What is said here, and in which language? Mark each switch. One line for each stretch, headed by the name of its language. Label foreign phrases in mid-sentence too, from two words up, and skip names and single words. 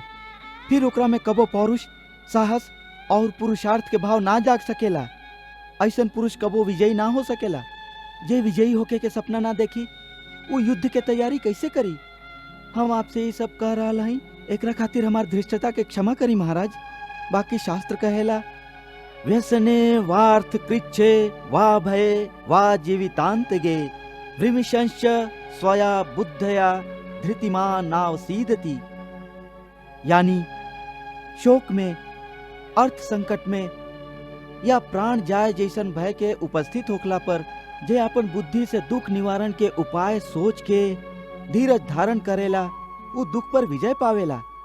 Bhojpuri: फिर ओकरा में कबो पौरुष, साहस और पुरुषार्थ के भाव ना जाग सकेला। ऐसन पुरुष कबो विजयी ना हो सकेला। जे विजयी होके के सपना ना देखी, वो युद्ध के तैयारी कैसे करी? हम आपसे ये सब कह रहा हई, एकरा खातिर हमार धृष्टता के क्षमा करी महाराज। बाकी शास्त्र कहेला,
Sanskrit: व्यसने वार्थ कृच्छे वा भये वा जीवितांत गे वृमिशंश्च स्वया बुद्धया धृतिमान नावसीदति।
Bhojpuri: यानी शोक में, अर्थ संकट में या प्राण जाए जैसन भय के उपस्थित होखला पर जे अपन बुद्धि से दुख निवारण के उपाय सोच के धीरज धारण करेला, वो दुख पर विजय पावेला।